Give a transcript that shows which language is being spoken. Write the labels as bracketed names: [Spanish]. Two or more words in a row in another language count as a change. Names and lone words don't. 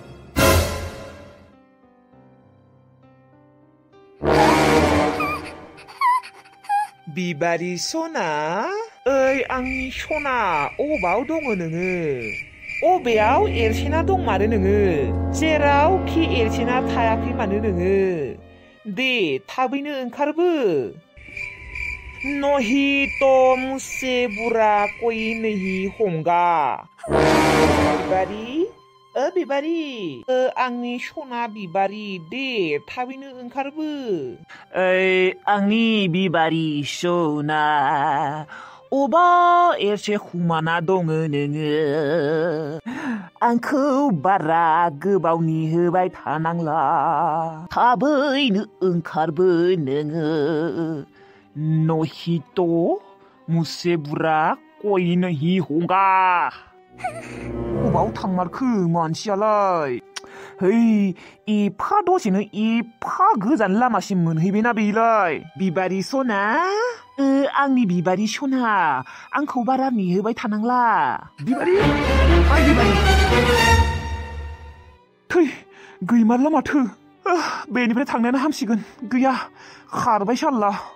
[Bodo] बिबारि सना ओइ आंनि सना अबाव दङ नोङो अबेयाव एरसेना दं मारो नोङो जेरावखि एरसेना थायाखै मानो नोङो दे थाबैनो ओंखारबो [Hindi] नही तो मुझसे बुरा कोई नहीं होगा [Bodo] बिबारि बिबारि आंनि सना बिबारि दे थाबैनो ओंखारबो ओइ आंनि बिबारि सना अबाव एरसे खुमाना दङ नोङो आंखौ बारा गोबाव नेहोबाय थानांला थाबैनो ओंखारबो नोङो [Hindi] नही तो मुझसे बुरा कोई नहीं होगा [Bodo] अबाव थांमारखो मानसियालाय है एफा दसेनो एफा गोजान लामासिम मोनहैबायना बेलाय बिबारि सना आंनि बिबारि सना आंखौ बारा नेहोबाय थानांला बिबारि थै गैमारला माथो बेनिफ्राय थांनायानो हामसिगोन गैया खारबाय साल्ला